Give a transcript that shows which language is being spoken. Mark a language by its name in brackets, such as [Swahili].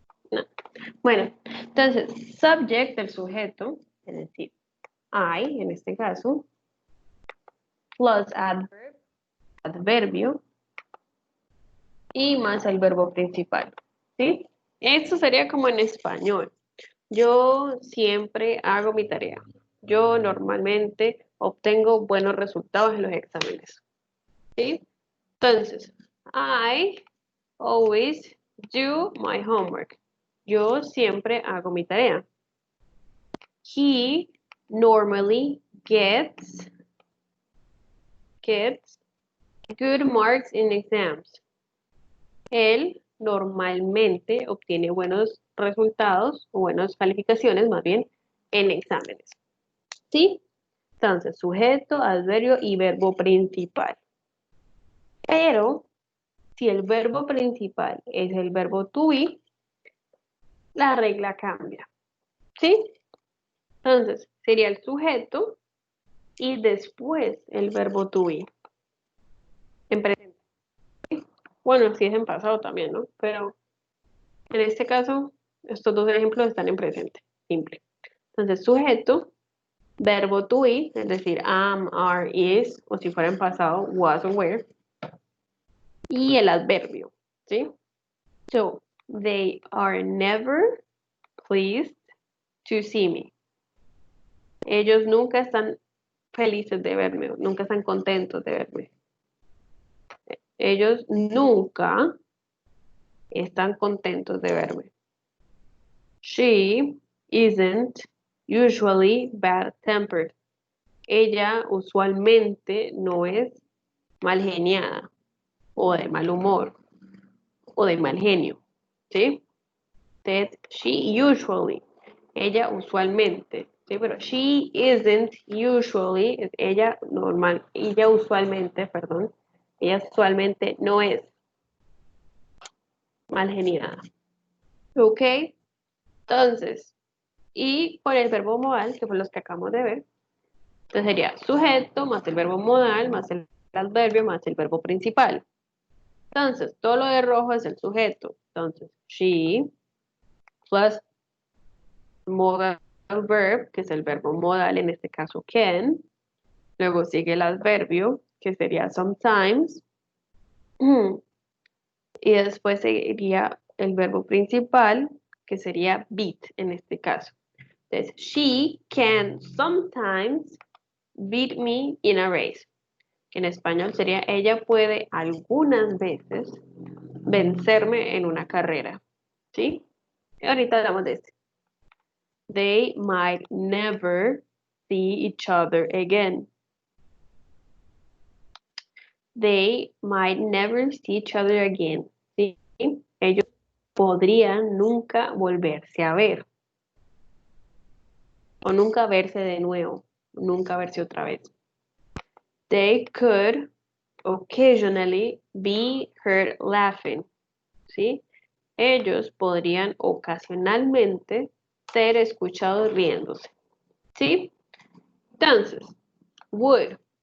[Spanish] No. Bueno, entonces, subject, el sujeto, es decir, I, en este caso, plus adverb, adverbio, y más el verbo principal, ¿sí? Esto sería como en español. Yo siempre hago mi tarea. Yo normalmente obtengo buenos resultados en los exámenes, ¿sí? [English] Entonces, I always do my homework. [Spanish] Yo siempre hago mi tarea. [English] He normally gets good marks in exams. [Spanish] Él normalmente obtiene buenos resultados o buenas calificaciones, más bien, en exámenes. ¿Sí? Entonces, sujeto, adverbio y verbo principal. Pero, si el verbo principal es el verbo to be, la regla cambia. ¿Sí? Entonces, sería el sujeto y después el verbo to be. En presente. Bueno, si es en pasado también, ¿no? Pero en este caso, estos dos ejemplos están en presente, simple. Entonces, sujeto, verbo to be, es decir, am, are, is, o si fuera en pasado, was o were, y el adverbio, ¿sí? [English] So, they are never pleased to see me. [Spanish] Ellos nunca están felices de verme, nunca están contentos de verme. Ellos nunca están contentos de verme. [English] She isn't usually bad-tempered. [Spanish] Ella usualmente no es mal geniada o de mal humor o de mal genio, ¿sí? [English] That she usually, [Spanish] ella usualmente, ¿sí? Pero [English] she isn't usually, [Spanish] ella normal, ella usualmente, perdón, ella usualmente no es mal geniada, ¿ok? Entonces, y con el verbo modal, que fue los que acabamos de ver, entonces sería sujeto más el verbo modal más el adverbio más el verbo principal. Entonces, todo lo de rojo es el sujeto. Entonces, [English] she plus modal verb, [Spanish] que es el verbo modal, en este caso can. Luego sigue el adverbio, que sería sometimes. Y después seguiría el verbo principal, que sería beat en este caso. [English] Entonces, she can sometimes beat me in a race. [Spanish] Que en español sería, ella puede algunas veces vencerme en una carrera. ¿Sí? Y ahorita hablamos de este. [English] They might never see each other again. They might never see each other again. [Spanish] ¿Sí? Ellos podrían nunca volverse a ver. O nunca verse de nuevo. Nunca verse otra vez. [English] They could occasionally be heard laughing. [Spanish] ¿Sí? Ellos podrían ocasionalmente ser escuchados riéndose. ¿Sí? Entonces, would.